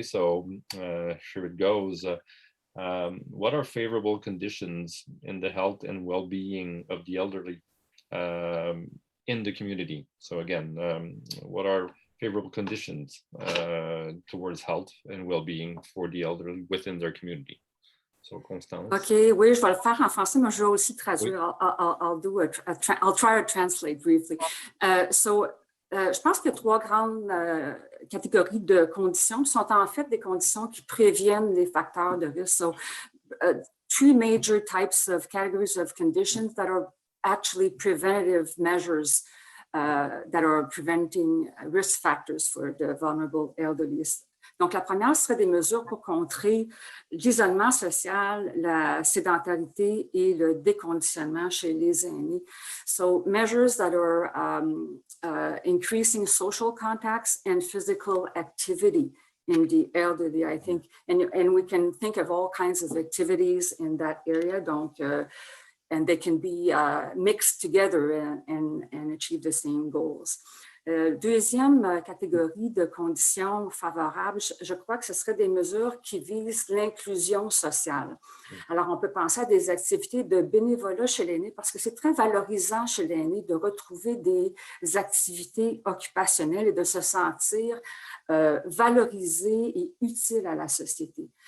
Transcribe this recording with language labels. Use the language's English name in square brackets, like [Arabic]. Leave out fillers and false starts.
[English] So here it goes. What are favorable conditions in the health and well-being of the elderly in the community? So again, what are favorable conditions towards health and well-being for the elderly within their community? So Constance. [French] OK, oui, je vais le faire en français, mais je vais aussi traduire. Oui. [English] I'll try to translate briefly. [French] Je pense qu'il y a trois grandes catégories de conditions qui sont en fait des conditions qui préviennent les facteurs de risque. [English] So, three major types of categories of conditions that are actually preventative measures that are preventing risk factors for the vulnerable elderly. [French] Donc, la première serait des mesures pour contrer l'isolement social, la sédentarité et le déconditionnement chez les aînés. [English] So, measures that are increasing social contacts and physical activity in the elderly, I think. And we can think of all kinds of activities in that area. Donc, and they can be mixed together and achieve the same goals. [French] Deuxième catégorie de conditions favorables, je crois que ce serait des mesures qui visent l'inclusion sociale. Alors, on peut penser à des activités de bénévolat chez l'aîné parce que c'est très valorisant chez l'aîné de retrouver des activités occupationnelles et de se sentir valorisé et utile à la société.